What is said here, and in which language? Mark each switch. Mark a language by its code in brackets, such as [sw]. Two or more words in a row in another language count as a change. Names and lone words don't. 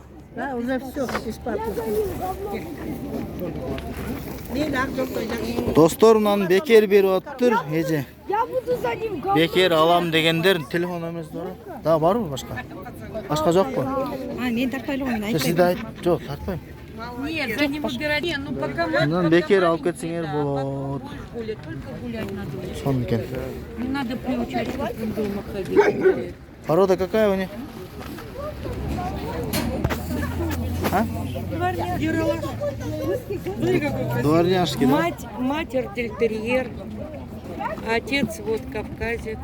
[ru] Да, уже все бесплатно. [kk] Достар, мынаны бекер беріп отыр, еже. [ru] Я буду за ним [kk] Бекер алам дегендер телефон номеріңіз бар ма? Да, бар ма башқа? Башқа жоқ қой. Мен тартпаймын, Сізді айт, жоқ, тартпаймын. [ru] Нет, за ним выбирать. Не, ну пока [kk] Мынаны бекер алып кетсеңер болады. [ru] гулять, только гулять надо. [kk] Соны екен. [ru] Не надо приучать, как он дома ходить. Порода какая у них? А? Дворняжский, да? Мать артельтерьер, отец вот кавказец.